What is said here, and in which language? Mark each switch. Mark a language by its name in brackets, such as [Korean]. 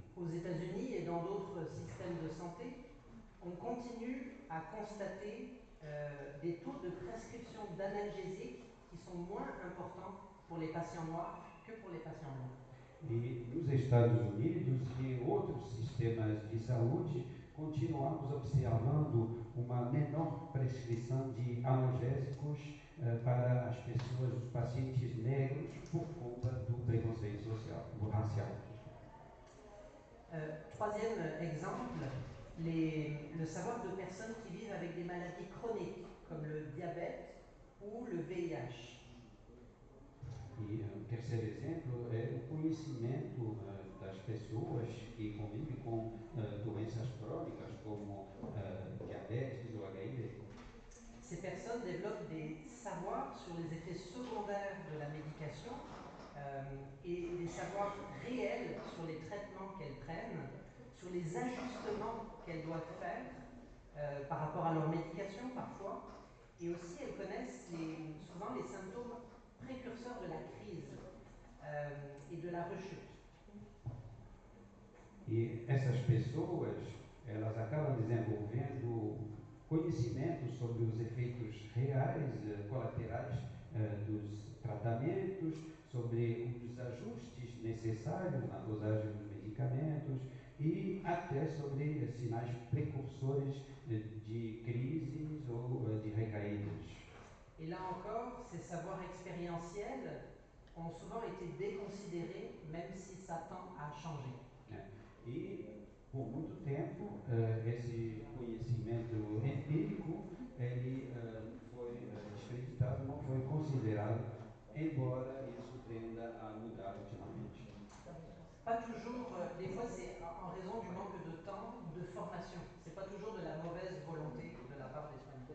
[French] Aux États-Unis et dans d'autres systèmes de santé, on continue à constater des taux de prescription d'analgésiques qui sont moins importants pour les patients noirs que pour les patients blancs. [Portuguese] E nos Estados Unidos e em outros sistemas de saúde, continuamos observando uma menor prescrição de analgésicos para as pessoas, os pacientes negros, por conta do preconceito social, do racial. [French] Troisième exemple, le savoir de personnes qui vivent avec des maladies chroniques comme le diabète ou le VIH. [Portuguese] E o terceiro exemplo é o conhecimento das pessoas que convivem com doenças crônicas como diabetes ou HIV. [French] Ces personnes développent des savoirs sur les effets secondaires de la médication et des savoirs réels sur les traitements qu'elles prennent, sur les ajustements qu'elles doivent faire par rapport à leur médication parfois, et aussi elles connaissent souvent les symptômes précurseurs de la crise et de la rechute. [Portuguese] E essas pessoas, elas acabam desenvolvendo conhecimento sobre os efeitos reais, colaterais dos tratamentos, sobre os ajustes necessários na dosagem dos medicamentos e até sobre sinais precursores de crises ou de recaídas. [French] Et là encore, ces savoirs expérientiels ont souvent été déconsidérés, même si ça tend à changer. [Portuguese] E, por muito tempo, esse conhecimento empírico ele foi descreditado, não foi considerado, embora isso tenda a mudar ultimamente. [French] Pas toujours, des fois c'est en raison du manque de temps ou de formation. C'est pas toujours de la mauvaise volonté de la part des soignants.